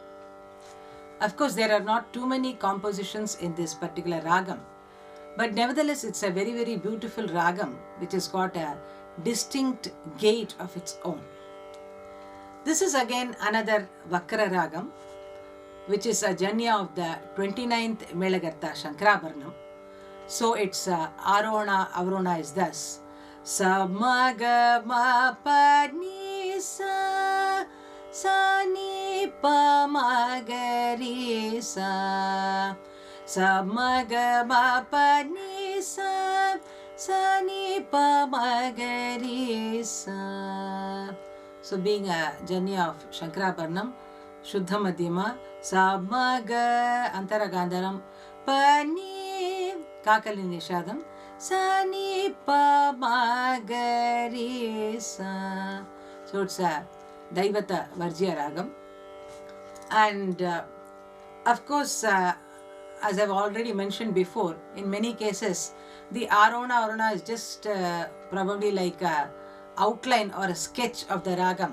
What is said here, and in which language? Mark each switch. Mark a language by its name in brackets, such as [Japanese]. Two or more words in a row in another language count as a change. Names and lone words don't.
[English] Of course, there are not too many compositions in this particular ragam, but nevertheless it's a very, very beautiful ragam which has got a distinct gait of its own. This is again another Vakra ragam, which is a janya of the 29th Melagartha Shankarabharanam. So its Arona, Avrona is thus. [Sanskrit] Sa ma ga ma pa ni sa, sa ni pa ma ga ri sa. Sa ma ga ma pa ni sa, sa ni pa ma ga ri sa. [English] So being a janya of Shankarabharanam, Shuddha Madhyama, Sa ma ga Antara Gandharam, Pa ni Kakali Nishadam, Sa ni pa ma ga ri sa. So it's a Daivata Varjya Ragam. And of course, as I've already mentioned before, in many cases, the Arona is just probably like a outline or a sketch of the ragam.